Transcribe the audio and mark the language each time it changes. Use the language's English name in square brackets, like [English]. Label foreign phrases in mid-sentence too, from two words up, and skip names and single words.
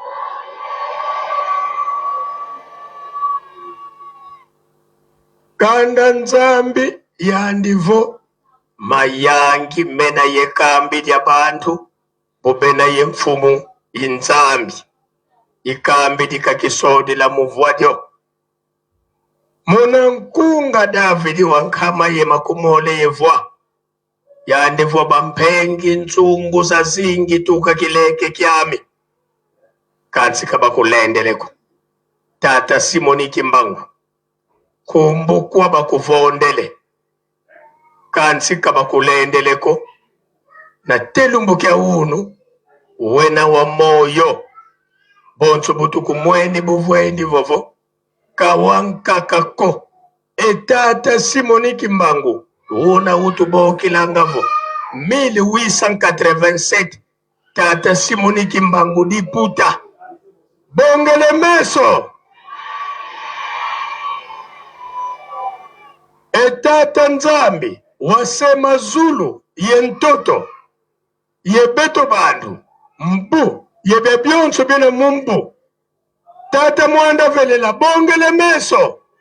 [Kongo] kanda nzambi yandivo mayangi mena yekambi lya bantu bubena ye mfumu inzambi ikambi likakisodi la muvwadyo muna nkunga Davidi wankama ye makumole yevwa yandivwa bampengi nzungu za zingi tuka kileke kyami kansi kabakulendeleko Tata Simoni Kimbangu kumbukwa bakuvondele kansi kabakulendeleko na telumbu kya unu wena wa moyo bonso butuku mweni buvwendi vovo kawankakako Tata Simoni Kimbangu una utubokilangavo 1887 Tata Simoni Kimbangu diputa bongele meso Tata nzambi wasema Zulu yentoto yebeto bandu mbu yebebyonso bina mumbu Tata Mwanda Velela bongele meso